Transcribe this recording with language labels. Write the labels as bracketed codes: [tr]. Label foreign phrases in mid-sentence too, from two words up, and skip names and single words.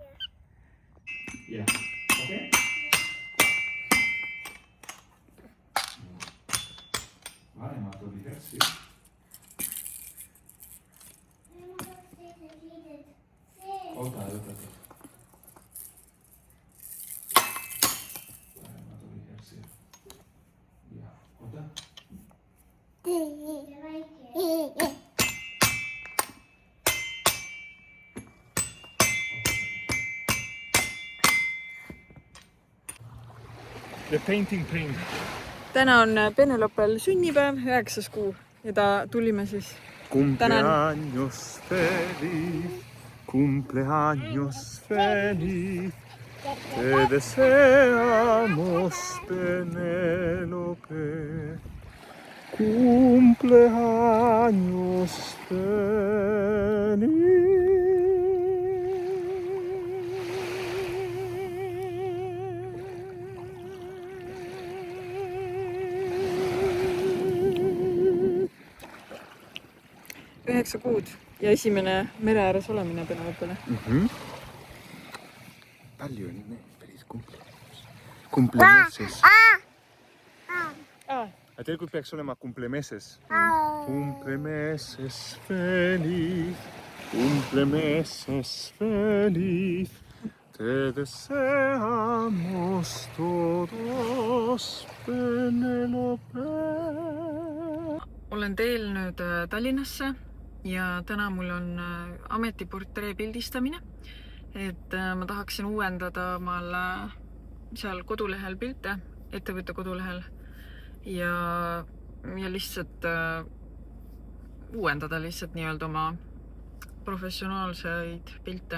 [et] Jah. Okei. Vanemad oli käsi. Oota. Vanemad oli käsi. Ja, oota. [en] The painting paint. [et] Täna on Penelopel sünnipäev, 9. kuu ja tulime siis. [es] Cumpleaños feliz, cumpleaños feliz, te deseamos Penélope. Cumpleaños feliz. [et] Üheksa kuud ja esimene mere ääres olemine Penelopele. Palju õnne, päris cumplemeses. Tegelikult peaks olema cumplemeses. [es] Cumplemeses feliz, cumplemeses feliz, te deseamos todos Penélope. [et] Olen teel nüüd Tallinnasse ja täna mul on ametiportree pildistamine. Et ma tahaksin uuendada omal seal kodulehel pilte, ettevõtte kodulehel ja lihtsalt uuendada lihtsalt nii-öelda oma professionaalseid pilte.